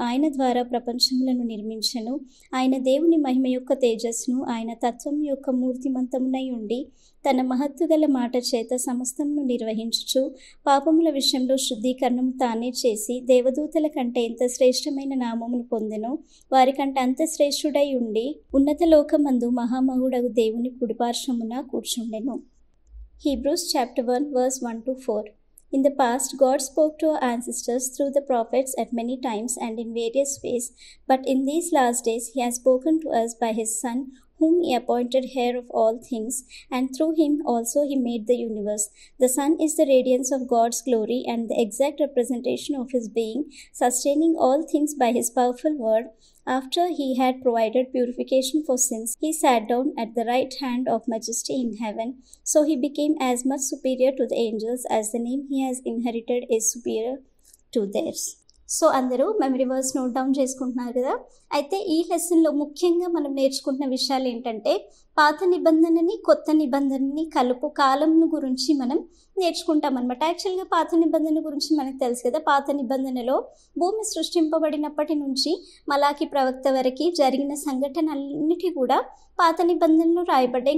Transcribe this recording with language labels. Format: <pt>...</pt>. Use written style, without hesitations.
<te>ఆయన ద్వారా ప్రపంచములను నిర్మించెను. ఆయన దేవుని మహిమ యొక్క తేజస్సును, ఆయన తత్వం యొక్క మూర్తిమంతమునై ఉండి తన మహత్తు గల మాట చేత సమస్తమును నిర్వహించుచు పాపముల విషయంలో శుద్ధీకరణం తానే చేసి దేవదూతల కంటే ఎంత శ్రేష్టమైన నామమును పొందెను. వారికంటే అంత శ్రేష్ఠుడై ఉండి ఉన్నత లోకమందు మహామహుడగు దేవుని కుడిపార్శ్వమున కూర్చుండెను.</te> <en>Hebrews chapter 1 verse 1-4. In the past, God spoke to our ancestors through the prophets at many times and in various ways, but in these last days he has spoken to us by his Son, whom he appointed heir of all things, and through him also he made the universe. The Son is the radiance of God's glory and the exact representation of his being, sustaining all things by his powerful word. After he had provided purification for sins, he sat down at the right hand of majesty in heaven. So he became as much superior to the angels as the name he has inherited is superior to theirs.</en> <te>So అందరూ memory verse note down చేసుకుంటున్నారు కదా. అయితే ఈ లెసన్లో ముఖ్యంగా మనం నేర్చుకుంటున్న విషయాలు ఏంటంటే, పాత నిబంధనని కొత్త నిబంధనని కలుపు కాలంను గురించి మనం నేర్చుకుంటాం అనమాట. యాక్చువల్గా పాత నిబంధన గురించి మనకు తెలుసు కదా. పాత నిబంధనలో భూమి సృష్టింపబడినప్పటి నుంచి మలాకి ప్రవక్త వరకు జరిగిన సంఘటనలన్నిటి కూడా పాత నిబంధనలు రాయబడ్డాయి.</te>